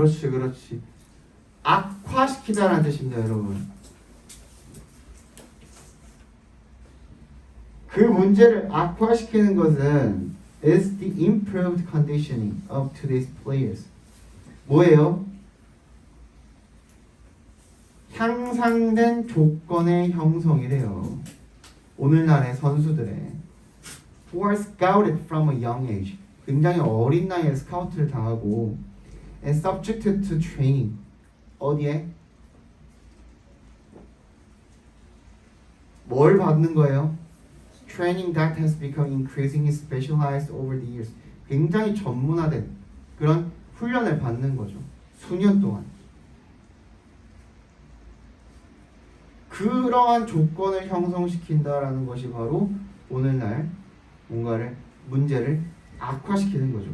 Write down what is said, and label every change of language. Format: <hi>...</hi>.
<ko>그렇지. 악화시키다라는 뜻입니다, 여러분. 그 문제를 악화시키는 것은</ko> <en>is the improved conditioning of today's players.</en> <ko>뭐예요? 향상된 조건의 형성이래요. 오늘날의 선수들의</ko> <en>who are scouted from a young age.</en> <ko>굉장히 어린 나이에 스카우트를 당하고</ko> <en>and subjected to training.</en> <ko>어디에? 뭘 받는 거예요?</ko> <en>Training that has become increasingly specialized over the years.</en> <ko>굉장히 전문화된 그런 훈련을 받는 거죠. 수년 동안. 그러한 조건을 형성시킨다라는 것이 바로 오늘날 뭔가를 문제를 악화시키는 거죠.</ko>